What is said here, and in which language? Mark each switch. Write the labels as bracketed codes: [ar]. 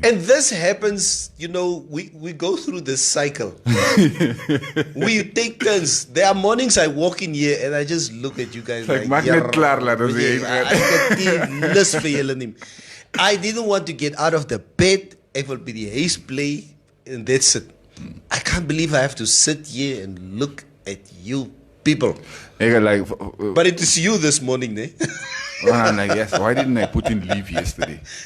[en] And this happens, we go through this cycle. We take turns. There are mornings I walk in here and I just look at you guys [af] Like, maak net klaar, laat ons heen gaan. Ek het nie lus vir julle nie. [en] I didn't want to get out of the bed. [af] Ek wil by die huis bly [en] and that's it. I can't believe I have to sit here and look at you people. Like, But it is you this morning, eh? I'm like, yes, why didn't I put in leave yesterday?